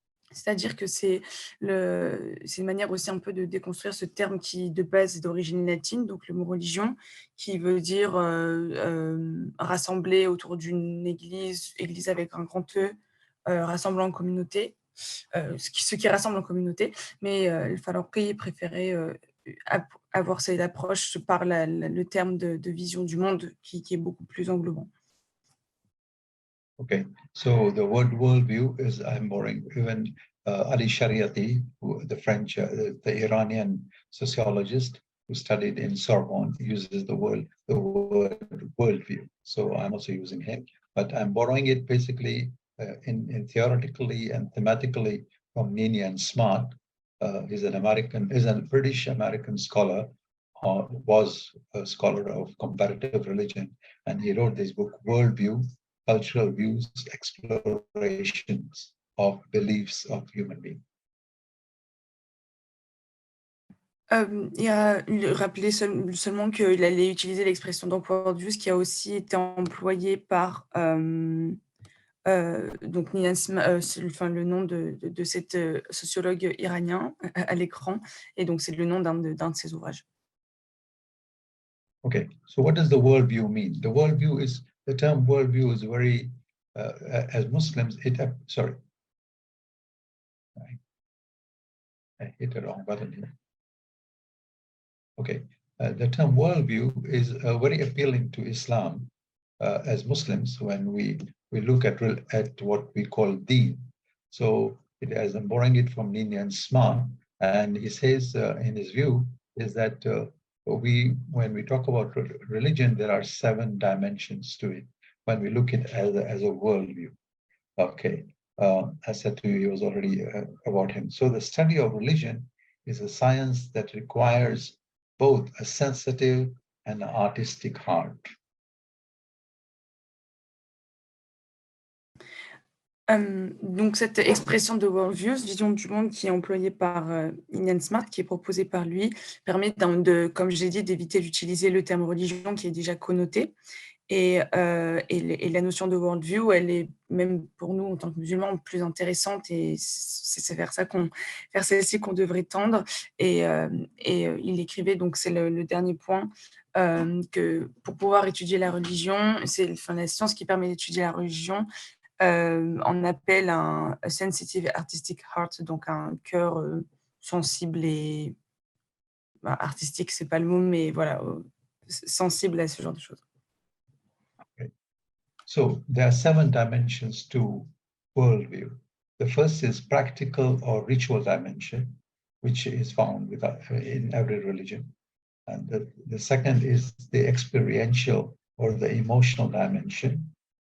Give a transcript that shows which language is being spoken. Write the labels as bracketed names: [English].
[French] C'est-à-dire que c'est une manière aussi un peu de déconstruire ce terme qui, de base, est d'origine latine, donc le mot religion, qui veut dire rassembler autour d'une église avec un grand E, rassemblant en communauté, ce qui rassemble en communauté, mais le Faruqi préférait avoir cette approche par le terme de vision du monde qui est beaucoup plus englobant. [English] Okay, so the word worldview is, I'm borrowing even Ali Shariati, the French, the Iranian sociologist who studied in Sorbonne, uses the word worldview. So I'm also using him, but I'm borrowing it basically in theoretically and thematically from Ninian Smart. He's a British American scholar, was a scholar of comparative religion, and he wrote this book, Worldview, Cultural Views, Explorations of Beliefs of Human Beings. [French] Il a rappelé seulement qu'il allait utiliser l'expression donc worldviews qui a aussi été employée par donc le nom de cette sociologue iranien à l'écran, et donc c'est le nom d'un de ses ouvrages. [English] Okay, so what does the worldview mean? The term worldview is very, as Muslims, sorry, I hit the wrong button here. Okay, the term worldview is very appealing to Islam as Muslims when we look at what we call deen. So I'm borrowing it from Ninian Smart, and he says in his view is that when we talk about religion, there are 7 dimensions to it when we look at it as a worldview. Okay, I said to you, it was already about him. So the study of religion is a science that requires both a sensitive and an artistic heart. [French] Donc cette expression de worldviews, vision du monde, qui est employée par Ninian Smart, qui est proposée par lui, permet comme j'ai dit, d'éviter d'utiliser le terme religion qui est déjà connoté. Et la notion de worldview, elle est même pour nous en tant que musulmans plus intéressante, et c'est vers celle-ci qu'on devrait tendre. Et il écrivait, donc c'est le dernier point, que pour pouvoir étudier la religion, c'est la science qui permet d'étudier la religion. On appelle un [English] sensitive artistic heart, [French] donc un cœur sensible et artistique, c'est pas le mot, mais voilà, sensible à ce genre de choses. [English] Okay. So there are 7 dimensions to worldview. The first is practical or ritual dimension, which is found in every religion. And the second is the experiential or the emotional dimension.